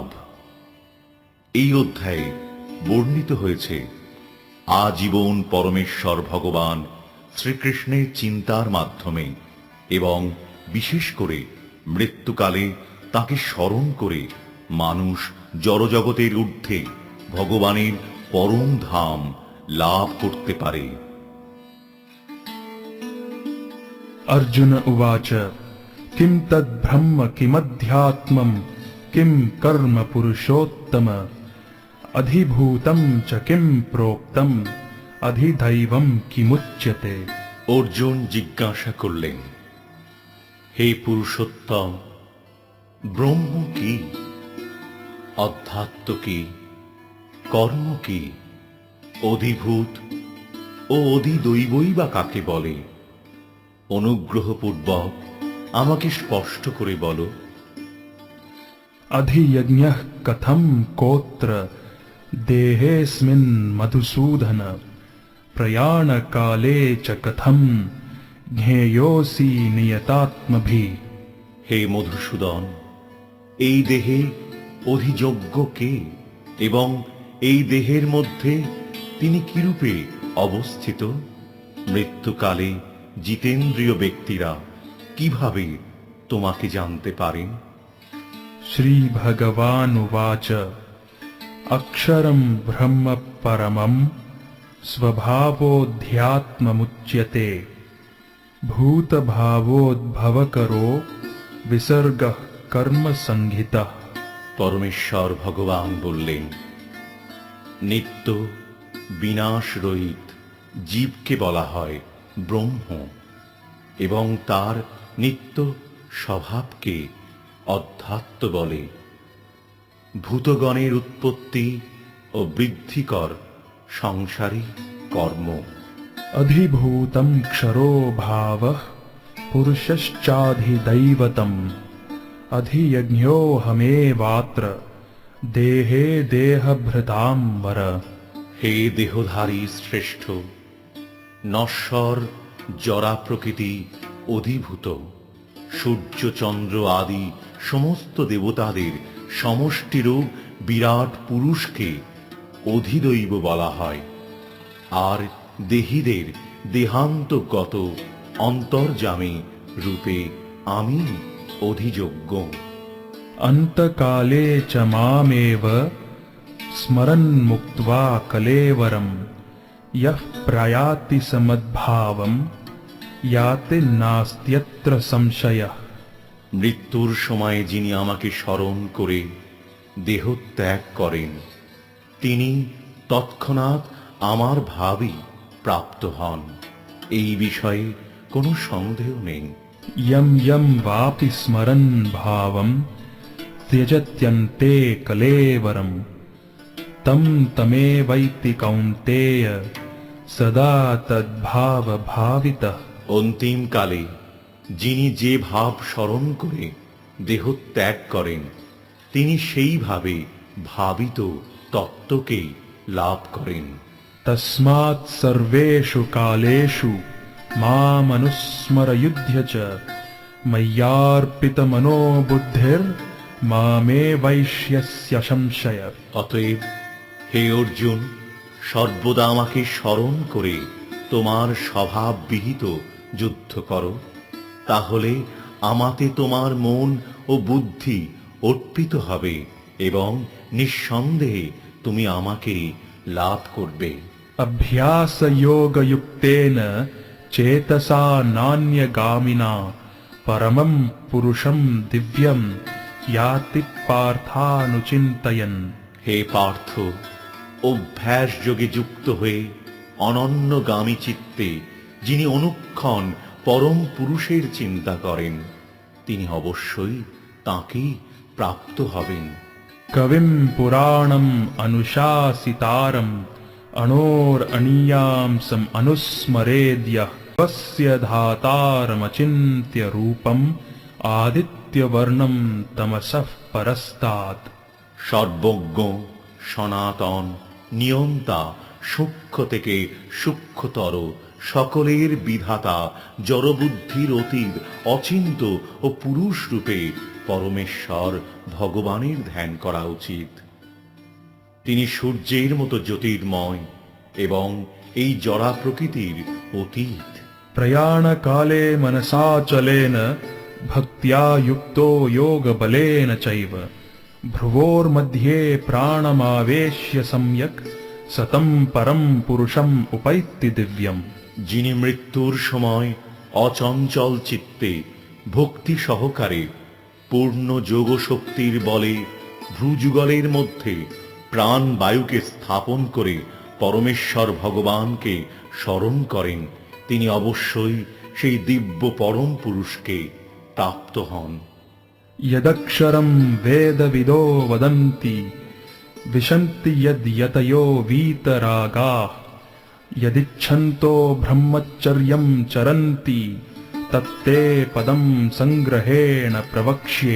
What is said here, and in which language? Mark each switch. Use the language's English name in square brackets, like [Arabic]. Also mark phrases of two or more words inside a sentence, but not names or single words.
[Bangla] এই অধ্যায়ে বর্ণিত হয়েছে আজীবন পরমেশ্বর ভগবান শ্রীকৃষ্ণের চিন্তার মাধ্যমে এবং বিশেষ করে মৃত্যুকালে তাকে স্মরণ করে মানুষ জড়জগতের ঊর্ধ্বে ভগবানের পরম ধাম লাভ করতে পারে। [Sanskrit] अर्जुन उवाच किं तद्ब्रह्म किमध्यात्मं किं कर्म पुरुषोत्तम अधिभूतं च किं प्रोक्तम अधिदैवं किमुच्यते। [Bangla] অর্জুন জিজ্ঞাসা করলেন, হে পুরুষোত্তম, ব্রহ্ম কি, অধ্যাত্ম কি, কর্ম কি, অধিভূত ও অধিদৈবই বা কাকে বলে? অনুগ্রহপূর্বক আমাকে স্পষ্ট করে বলো। [Sanskrit] अधियज्ञः कथं कोत्र देहेऽस्मिन् मधुसूदन प्रयाणकाले च कथं ज्ञेयोऽसि नियतात्मभिः। [Bangla] হে মধুসূদন, এই দেহে অধিযজ্ঞ কে এবং এই দেহের মধ্যে তিনি কিরূপে অবস্থিত? মৃত্যুকালে জিতেন্দ্রিয় ব্যক্তিরা কিভাবে তোমাকে জানতে পারেন? [Sanskrit] श्रीभगवानुवाच अक्षरं ब्रह्म परमं स्वभावोऽध्यात्ममुच्यते भूतभावोद्भवकरो विसर्गः कर्म संहितः। [Bangla] পরমেশ্বর ভগবান বললেন, নিত্য বিনাশ রহিত জীবকে বলা হয় ব্রহ্ম এবং তার নিত্য স্বভাবকে অধ্যাত্ম বলে। ভূতগণের উৎপত্তি ও বৃদ্ধিকর সংসারী কর্ম। [Sanskrit] अधिभूतं क्षरो भावः पुरुषश्चाधिदैवतम् अधियज्ञोऽहमेवात्र देहे देहभृतां वर। [Bangla] হে দেহধারী শ্রেষ্ঠ, নশ্বর জরা প্রকৃতি অধিভূত সূর্য চন্দ্র আদি সমস্ত দেবতাদের সমষ্টিরূপ বিরাট পুরুষকে অধিদৈব বলা হয়, আর দেহীদের দেহান্তগত অন্তর্যামী রূপে আমি অধিযোগ্য। [Sanskrit] अन्तकाले च मामेव स्मरन् मुक्त्वा कलेवरं यः प्रयाति समद्भावं याति नास्त्यत्र संशयः। [Bangla] মৃত্যুর সময় যিনি আমাকে স্মরণ করে দেহ ত্যাগ করেন, তিনি তৎক্ষণাৎ আমার ভাবই প্রাপ্ত হন, এই বিষয়ে কোনো সন্দেহ নেই। [Sanskrit] यं यं वापि स्मरन् भावं त्यजत्यन्ते कलेवरं तं तमेवैति कौन्तेय सदा तद्भावभावितः। [Bangla] অন্তিমকালে যিনি যে ভাব স্মরণ করে দেহ ত্যাগ করেন, তিনি সেইভাবে ভাবিত তত্ত্বকেই লাভ করেন। [Sanskrit] तस्मात् सर्वेषु कालेषु मामनुस्मरयुध्य च मय्यार्पितमनो बुद्धिर्मामेवैष्यस्य संशय। [Bangla] অতএব হে অর্জুন, সর্বদা আমাকে স্মরণ করে তোমার স্বভাব বিহিত যুদ্ধ করো, তাহলে আমাতে তোমার মন ও বুদ্ধি অর্পিত হবে এবং নিঃসন্দেহে তুমি আমাকে লাভ করবে। [Sanskrit] अभ्यासयोगयुक्तेन चेतसा नान्यगामिना परमं पुरुषं दिव्यं याति पार्थानुचिन्तयन्। [Bangla] হে পার্থ, অভ্যাস যোগে যুক্ত হয়ে অনন্যগামী চিত্তে যিনি অনুক্ষণ পরম পুরুষের চিন্তা করেন, তিনি অবশ্যই তাঁকেই প্রাপ্ত হবেন। [Sanskrit] कविं पुराणम् अनुशासितारम् अणोरनीयांसम् अनुस्मरेद्यः स्वस्य धातारमचिन्त्य रूपम् आदित्यवर्णं तमसः परस्तात्। [Bangla] সর্বজ্ঞ, সনাতন, নিয়ন্তা, সূক্ষ্ম থেকে সূক্ষ্মতর সকলের বিধাতা জড়বুদ্ধির অতীত অচিন্ত ও পুরুষ রূপে পরমেশ্বর ভগবানের ধ্যান করা উচিত। তিনি সূর্যের মতো জ্যোতির্ময় এবং এই জড়া প্রকৃতির অতীত। [Sanskrit] प्रयाणकाले मनसा चलेन भक्त्या युक्तो योगबलेन चैव भ्रुवोर्मध्ये प्राणमावेश्य सम्यक् सतं परं पुरुषम् उपैति दिव्यम्। [Bangla] যিনি মৃত্যুর সময় অচঞ্চল চিত্তে ভক্তি সহকারে পূর্ণ যোগ শক্তির বলে ভ্রুযুগলের মধ্যে প্রাণ বায়ুকে স্থাপন করে পরমেশ্বর ভগবানকে স্মরণ করেন, তিনি অবশ্যই সেই দিব্য পরম পুরুষকে প্রাপ্ত হন। [Sanskrit] यदक्षरं वेदविदो वदन्ति विशन्ति यद्यतयो वीतरागाः यदिच्छन्तो ब्रह्मचर्यं चरन्ति तत्ते पदं संग्रहेण प्रवक्ष्ये।